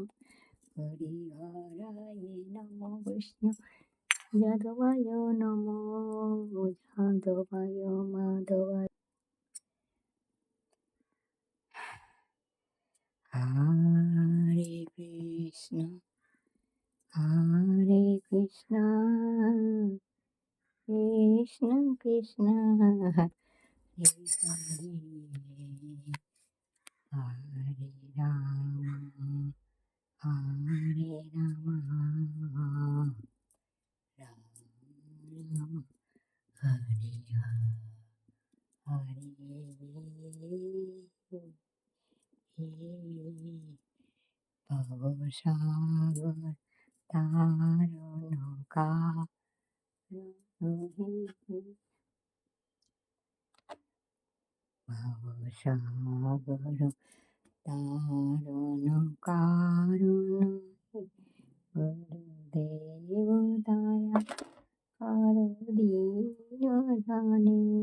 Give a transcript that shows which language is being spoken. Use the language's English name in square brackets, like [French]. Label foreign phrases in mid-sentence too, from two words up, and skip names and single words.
[Sanskrit] হরি হরায় নম কৃষ্ণ যাদবায় নমো, যাদবায় মাধবায়। হরে কৃষ্ণ Hare Krishna, Krishna Krishna, Hare Hare, Hare Rama, Hare Rama, Rama Hare Hare, [Bangla] ভবসাগর তারণ ভবসাগর তারণ কারণ গুরুদেব দয়া করো দীন জানে